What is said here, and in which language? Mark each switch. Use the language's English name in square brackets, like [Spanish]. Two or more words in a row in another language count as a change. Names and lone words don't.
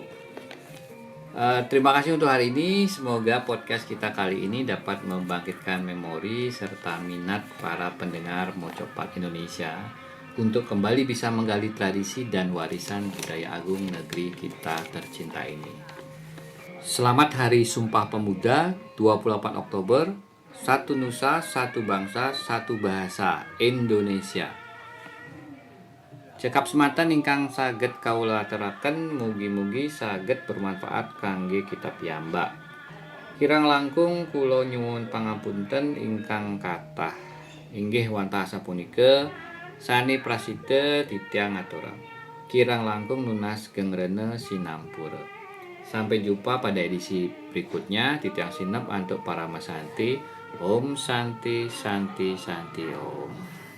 [Indonesian] Terima kasih untuk hari ini. Semoga podcast kita kali ini dapat membangkitkan memori serta minat para pendengar Mocopat Indonesia untuk kembali bisa menggali tradisi dan warisan budaya agung negeri kita tercinta ini. Selamat Hari Sumpah Pemuda 24 Oktober. Satu nusa, satu bangsa, satu bahasa Indonesia. [Javanese] Cekap semanten ingkang saged kawula aturaken mugi-mugi saged bermanfaat kangge kita piyambak. Kirang langkung kula nyuwun pangapunten ingkang kathah. [Balinese] Inggih wantah sapunika sane prasida titiang aturang. Kirang langkung nunas gengrene sinampura. [Indonesian] Sampai jumpa pada edisi berikutnya. [Balinese] Titiang sinep [Indonesian] untuk para [Balinese] masanti. [Sanskrit] Om Santi Santi Santi Om.